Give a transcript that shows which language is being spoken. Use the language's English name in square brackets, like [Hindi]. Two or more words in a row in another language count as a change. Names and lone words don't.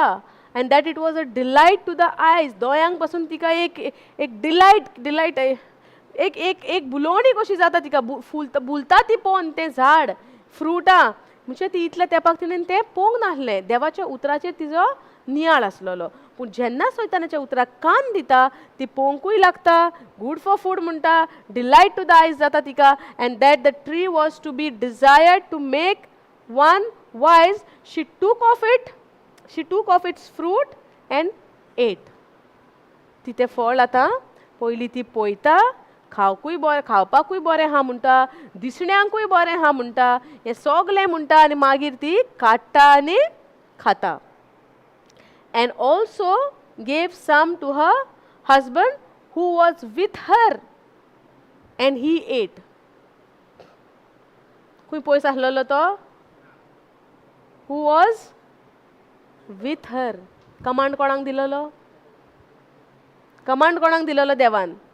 [English] and that it was a delight to the eyes. [Konkani] दोळ्यांक पासून तिका एक डिलायट एक भुलोवणी कशी जाता तिका. भुलता ती पळोवन तें झाड, फ्रुटां. म्हणजे ती इतल्या तेंपाक तिणें तें पळोवंक नासलें. देवाच्या उतराचेर तिजो नियाळ आसलेलो. पूण जेन्ना सैतानाच्या उतराक कान दिता, ती पळोवंकूय लागता, [English] good for food [Konkani] म्हणटा, [English] delight to the eyes [Konkani] जाता तिका. [English] and that the tree was to be desired to make one wise. she took of its fruit and ate. [Konkani] ती तें फळ आतां पयलीं ती पळयता, खावपाकूय बरें आहा म्हणटा, दिसण्यांकूय बरें आहा म्हणटा, हें सगलें म्हणटा आनी मागीर ती काडटा आनी खाता. [English] and also gave some to her husband who was with her and he ate. [Konkani] खंय पयस आसलेलो तो, [English] who was with her. [Konkani] कमांड कोणाक दिलेलो, कमांड कोणाक दिलेलो देवान?